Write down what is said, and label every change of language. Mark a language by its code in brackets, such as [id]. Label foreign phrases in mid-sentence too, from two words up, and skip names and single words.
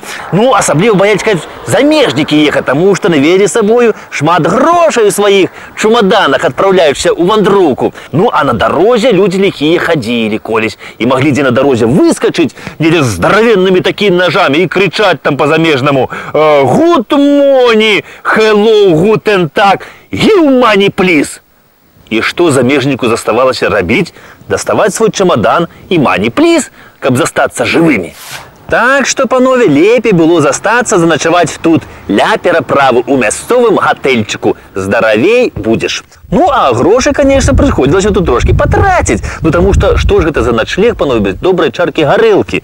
[be] Ну, асабліва баяліся, кажуць, замежнікі ехаць, таму што навелі сабою шмат грошай у сваіх чумаданах, адпраўляючыся ў вандроўку. Ну, а на дарозе людзі ліхія хадзілі колісь і маглі дзе на дарозе выскачыць недзе з здаравеннымі такімі нажамі і крычаць там па-замежнаму [en] «Good morning, hello, [de] guten tag, [en] give money, please». [be] І што замежніку заставалася рабіць? Даставаць свой чамадан і [en] «money, please», [be] каб застацца жывымі. Так што, панове, лепей было застацца заначаваць тут ля пераправы ў мясцовым гатэльчыку. Здаравей будзеш. Ну, а грошы, конечно, прыходзілася тут трошкі патраціць. Ну, таму што ж гэта за начлег, панове, без добрай чаркі гарэлкі?